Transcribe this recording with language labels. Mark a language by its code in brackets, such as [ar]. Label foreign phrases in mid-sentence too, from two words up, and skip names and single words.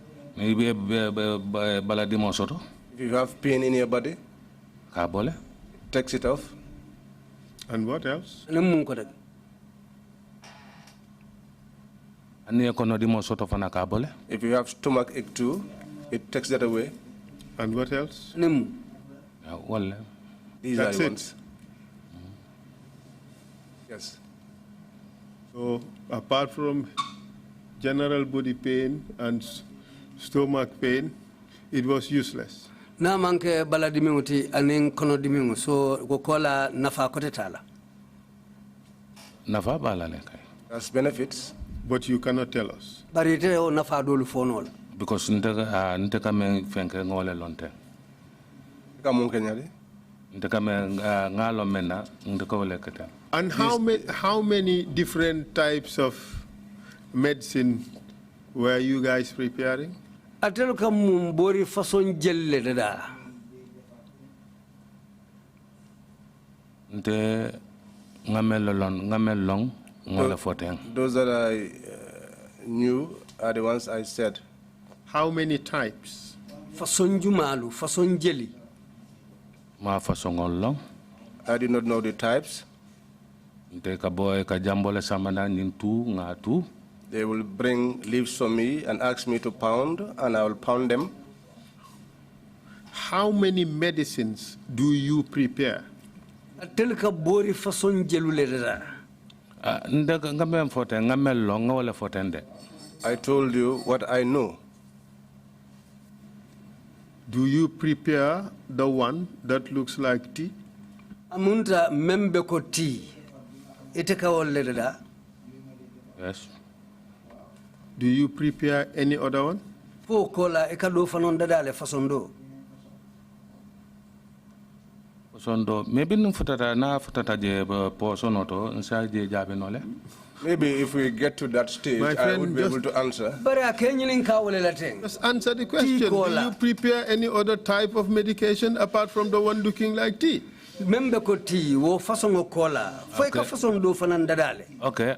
[man] Baladimo soto. [en] If you have pain in your body, [man] Kabole. [en] takes it off. And what else? If you have stomach ache too, it takes that away. And what else? These That's are the it. ones. Yes. So apart from general body pain and stomach pain, it was useless. [man] Na manke baladimiuti aning konodimingu so gokola nafa kotetala. Nafa balale kai. [en] That's benefits. But you cannot tell us. [man] Barite o nafa dolu fonol. Because nteka me fenke ngole lonte. Nteka me ngalo mena nteka wole kete. [en] And how many different types of medicine were you guys preparing? [man] Atelu kam mumbori façon jelle dada. Nte ngamelong ngole foteng. [en] Those that I knew are the ones I said. How many types? [man] Façon jumalu, façon jeli. Ma façon long. [en] I did not know the types. [man] Nte ka boy ka jambole samana nintu ngatu. [en] They will bring leaves for me and ask me to pound, and I will pound them. How many medicines do you prepare? [man] Atelu ka bori façon jelule dada. Ndeka ngamem foteng ngamelong ngole fotende. [en] I told you what I know. Do you prepare the one that looks like tea? [man] Amunta membe ko tea. Iteka wolle dada. [en] Yes. Do you prepare any other one? [man] Po kola ekado fanon dada le façon do. Sondo maybe no futata na futata je po sonoto nsa je jabe nole. [en] Maybe if we get to that stage, I would be able to answer. Just answer the question. Do you prepare any other type of medication apart from the one looking like tea? Okay.